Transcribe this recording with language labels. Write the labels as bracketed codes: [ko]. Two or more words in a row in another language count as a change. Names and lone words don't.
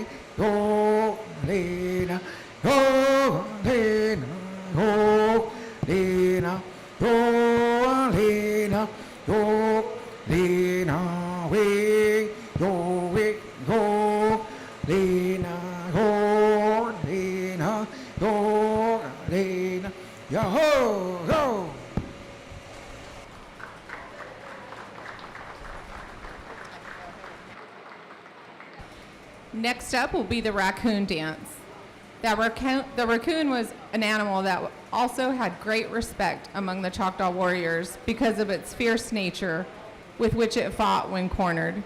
[en] Lena, yo Lena, yo Lena, yo Lena, yo Lena, we yo Lena, yo Lena, yo Lena, yo go. Next up will be the raccoon dance. The raccoon was an animal that also had great respect among the Choctaw warriors because of its fierce nature with which it fought when cornered.